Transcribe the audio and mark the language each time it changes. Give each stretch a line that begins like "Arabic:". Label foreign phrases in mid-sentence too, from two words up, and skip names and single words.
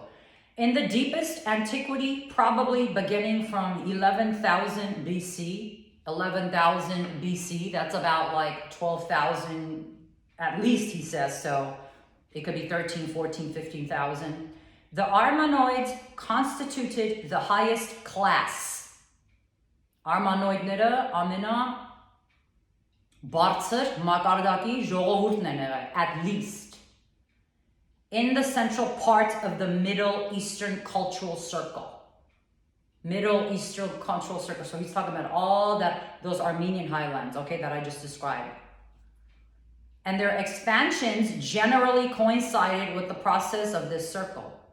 English: In the deepest antiquity, probably beginning from 11,000 BC, that's about like 12,000, at least he says, so it could be 13, 14, 15,000. The Armenoids constituted the highest class.
Armenian: Armanoidները ամենա բարձր մակարդակի ժողովուրդն են եղել,
English: at least. In the central part of the Middle Eastern cultural circle. Middle Eastern cultural circle. So he's talking about all those Armenian highlands, okay, that I just described. And their expansions generally coincided with the process of this circle.